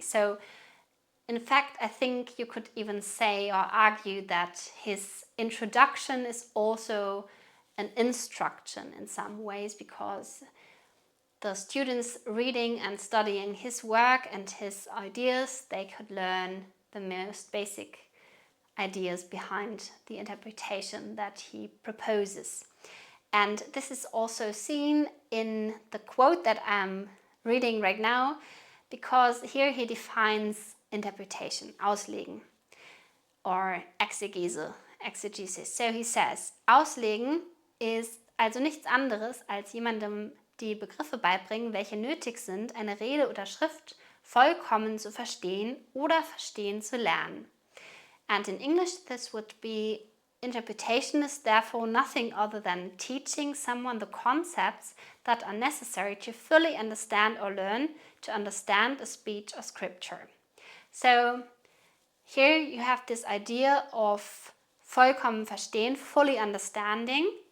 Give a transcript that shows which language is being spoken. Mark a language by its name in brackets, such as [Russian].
[English] So in fact, I think you could even say or argue that his introduction is also an instruction in some ways, because the students reading and studying his work and his ideas, they could learn the most basic ideas behind the interpretation that he proposes. And this is also seen in the quote that I'm reading right now, because here he defines interpretation, auslegen, or exegesis. So he says, [German] auslegen ist also nichts anderes als jemandem die Begriffe beibringen, welche nötig sind, eine Rede oder Schrift vollkommen zu verstehen oder verstehen zu lernen. [English] And in English, this would be, interpretation is therefore nothing other than teaching someone the concepts that are necessary to fully understand or learn to understand a speech or scripture. So here you have this idea of [German] vollkommen verstehen, [English] fully understanding.